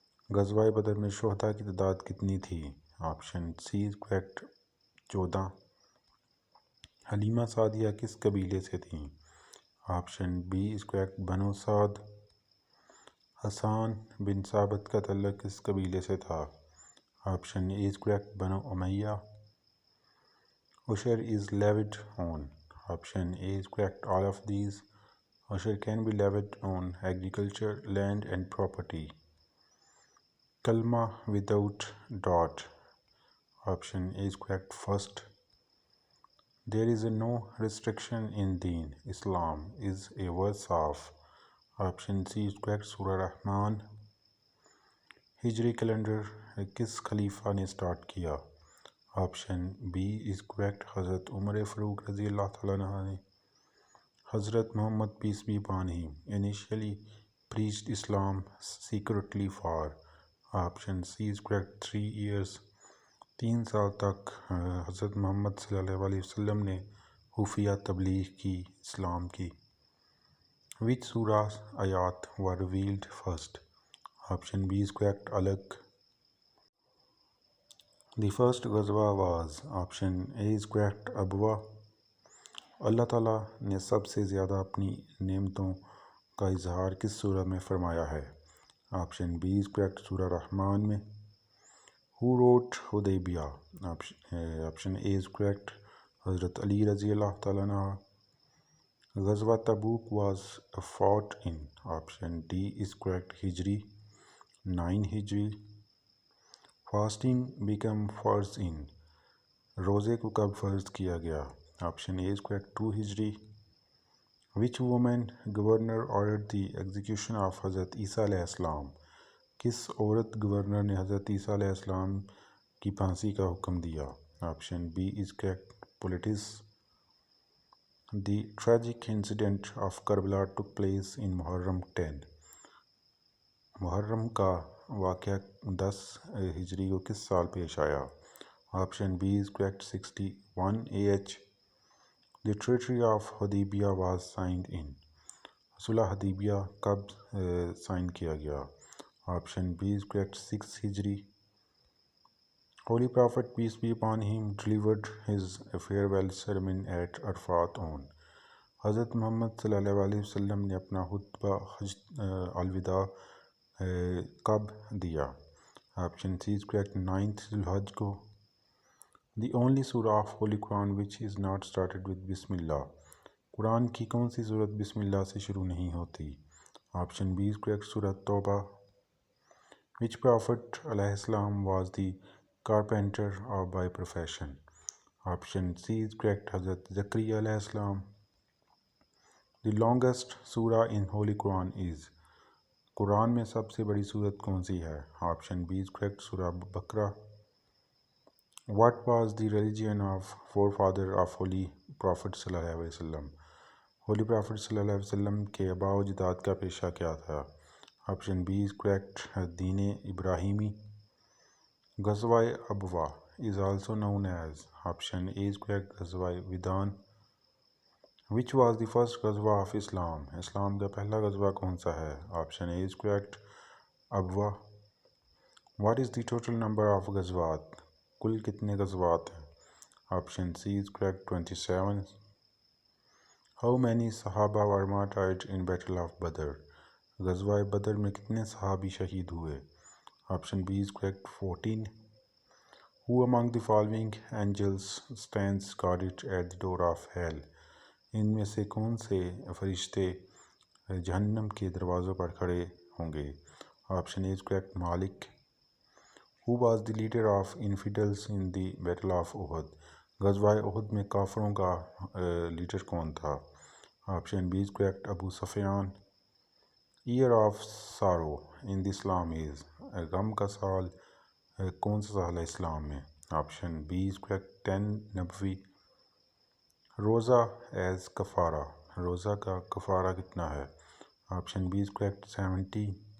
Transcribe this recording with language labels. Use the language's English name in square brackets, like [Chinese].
[Urdu] غزوہ بدر میں شہداء کی تعداد کتنی تھی؟ [English] option C is correct, [Urdu] 14. Halima Sadia کس قبیلے سے تھیں؟ [English] option B is correct, [Urdu] بنو سعد. حسان بن ثابت کا تعلق کس قبیلے سے تھا؟ [English] option A is correct, [Urdu] بنو امیہ. [English] عشر is levied on. Option A is correct, all of these. Usher can be levied on agriculture, land and property. Kalma without dot. Option A is correct, first. There is no restriction in deen. Islam is a verse of. Option C is correct, Surah Rahman. [Urdu] ہجری calendar کس خلیفہ نے start کیا؟ [English] option B is correct, [Urdu] حضرت عمر فاروق رضی اللہ تعالیٰ عنہ نے. [English] حضرت Muhammad peace be upon him initially preached Islam secretly for. Option C is correct, 3 years. [Urdu] 3 سال تک حضرت محمد صلی اللہ علیہ وسلم نے خفیہ تبلیغ کی اسلام کی. [English] Which surah's ayat were revealed first? Option B is correct, Alaq. The first ghazwa was. Option A is correct, Abwa. [Urdu] اللہ تعالیٰ نے سب سے زیادہ اپنی نعمتوں کا اظہار کس سورہ میں فرمایا ہے؟ [English] option B is correct, [Urdu] سورہ رحمان میں. [English] Who wrote Hudaybiyah? Option A is correct, حضرت Ali رضی اللہ تعالیٰ عنہ. غزوہ Tabuk was fought in. Option D is correct, ہجری 9 ہجری. Fasting became فرض in. [Urdu] روزے کو کب فرض کیا گیا؟ [English] option A is correct, [Urdu] 2 ہجری. [English] Which woman governor ordered the execution of Hazrat Isa علیہ السلام? [Urdu] کس عورت گورنر نے حضرت عیسیٰ علیہ السلام کی پھانسی کا حکم دیا؟ [English] option B is correct, [Urdu] Politis. [English] The tragic incident of Karbala took place in Muharram 10. [Urdu] محرم کا واقعہ 10 ہجری کو کس سال پیش آیا؟ [English] option B is correct, [Urdu] 61 AH. [English] The Treaty of Hudaybiyah was signed in. [Urdu] صلح حدیبیہ کب سائن کیا گیا؟ [English] option B is correct, [Urdu] 6 ہجری. [English] Holy Prophet peace be upon him delivered his farewell sermon at Arafat on. [Urdu] حضرت محمد صلی اللہ علیہ وسلم نے اپنا خطبہ الوداع کب دیا؟ [English] option C is correct, [Urdu] 9 ذی الحج کو. [English] The only surah of Holy Quran which is not started with بسم اللہ. [Urdu] قرآن کی کون سی صورت بسم اللہ سے شروع نہیں ہوتی؟ [English] option B is correct, [Urdu] سورہ توبہ. [English] Which prophet علیہ السلام was the carpenter by profession? Option C is correct, Hazrat Zakariya علیہ السلام. The longest surah in Holy Quran is. [Urdu] قرآن میں سب سے بڑی سورت کون سی ہے؟ [English] option B is correct, [Urdu] سورہ بقرہ. [English] What was the religion of forefather of Holy Prophet صلی اللہ علیہ وسلم? [Urdu] Holy Prophet صلی اللہ علیہ وسلم کے آباء و اجداد کا پیشہ کیا تھا؟ [English] option B is correct, [Urdu] دین ابراہیمی. [English] غزوہ Abwa is also known as. Option A is correct, غزوہ Waddan. Which was the first غزوہ of Islam? [Urdu] اسلام کا پہلا غزوہ کون سا ہے؟ [English] Option A is correct, Abwa. What is the total number of غزوات؟ [Urdu] کل کتنے غزوات ہیں؟ [English] Option C is correct 27. How many صحابہ were martyred in Battle of Badr؟ [Urdu] غزوہ بدر میں کتنے صحابی شہید ہوئے؟ [English] Option B is correct 14. Who among the following angels stands guarded at the door of hell؟ [Urdu] ان میں سے کون سے فرشتے جہنم کے دروازوں پر کھڑے ہوں گے؟ [English] Option A is correct Malik. Who was the leader of infidels in the Battle of Uhud؟ [Urdu] غزوہ احد میں کافروں کا لیڈر کون تھا؟ [English] Option B is correct Abu Sufyan. Year of sorrow in the Islam is؟ [Urdu] غم کا سال کون سا سال ہے اسلام میں؟ [English] Option B is correct 10 نبوی. [Urdu] روزہ ایز کفارہ، روزہ کا کفارہ کتنا ہے؟ [English] option B is correct [Urdu] 70.